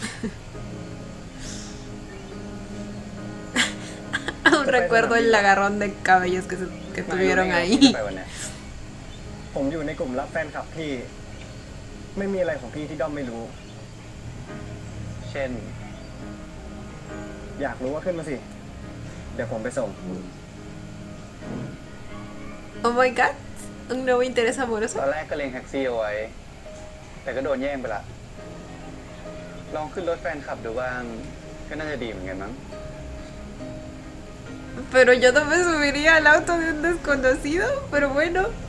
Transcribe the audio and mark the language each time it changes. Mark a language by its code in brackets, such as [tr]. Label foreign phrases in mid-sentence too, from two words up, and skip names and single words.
[es] Aún recuerdo el agarrón de cabellos que tuvieron [th] ไม่ [es] ahí. [th] ไปวันเนี้ย ผมอยู่ในกลุ่มรับแฟนคลับพี่ ไม่มีอะไรของพี่ที่ด้อมไม่รู้ เช่น อยากรู้ว่าขึ้นมาสิ เดี๋ยวผมไปส่ง [en] Oh my god, [es] un nuevo interés [th] ตอน [es] amoroso. [th] แรกก็เล็งแท็กซี่เอาไว้ แต่ก็โดนแย่งไปละ ลองขึ้นรถแฟนคลับดูบ้าง ก็น่าจะดีเหมือนกันมั้ง [es] Pero yo no me subiría al auto de un desconocido, pero bueno.